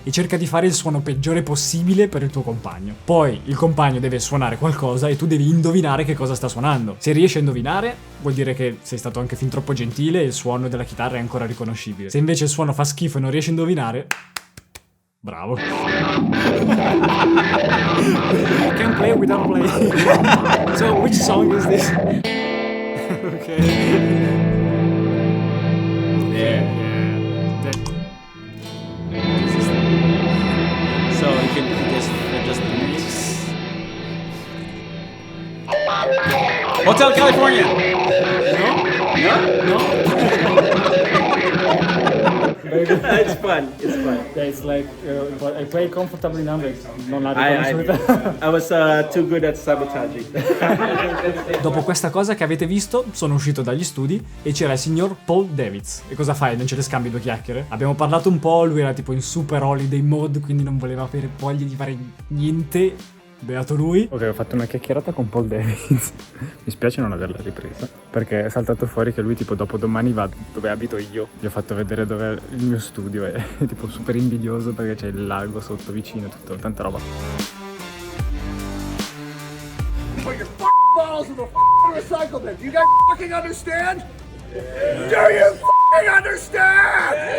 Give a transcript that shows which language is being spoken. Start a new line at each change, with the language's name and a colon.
Italian: E cerca di fare il suono peggiore possibile per il tuo compagno. Poi il compagno deve suonare qualcosa e tu devi indovinare che cosa sta suonando. Se riesci a indovinare, vuol dire che sei stato anche fin troppo gentile e il suono della chitarra è ancora riconoscibile. Se invece il suono fa schifo e non riesci a indovinare, bravo.
English: I can play without playing. So which song is this? Okay. Yeah. So you can just mix. Hotel California. No. It's fun. Yeah, it's like I play comfortably numbers.
Italian: Non la
English: I was too good at sabotaging.
Italian: Dopo questa cosa che avete visto, sono uscito dagli studi e c'era il signor Paul Davids. E cosa fai? Non ce le scambi 2 chiacchiere? Abbiamo parlato un po', lui era tipo in
English: super holiday mode,
Italian: quindi non voleva avere voglia di fare niente. Beato lui. Ok, ho fatto una chiacchierata con Paul Davids. Mi spiace non averla ripresa, perché è saltato fuori che lui tipo dopodomani va dove abito io. Gli ho fatto vedere dove il mio studio è tipo super invidioso perché c'è il lago sotto vicino, tutto, tanta roba.
English: Put your balls in the recycle bin. Do you guys fucking understand? Do you fucking understand?